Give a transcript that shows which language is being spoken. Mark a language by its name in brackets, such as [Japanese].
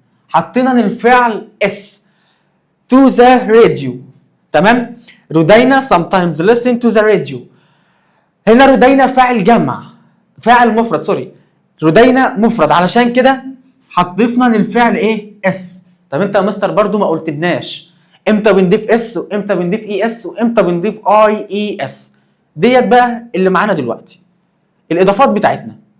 [Arabic] حطينا للفعل اس [English] to the radio. تمام؟ رودينا sometimes listen to the radio. [Arabic] هنا رودينا فاعل جمع، فاعل مفرد، سوري. رودينا مفرد، علشان كده هتضيفنا للفعل ايه؟ اس. طب انت يا مستر برضو ما قلتلناش امتى بنضيف اس وامتى بنضيف اي اس وامتى بنضيف اي اي اس. ديت بقى اللي معانا دلوقتي الاضافات بتاعتنا.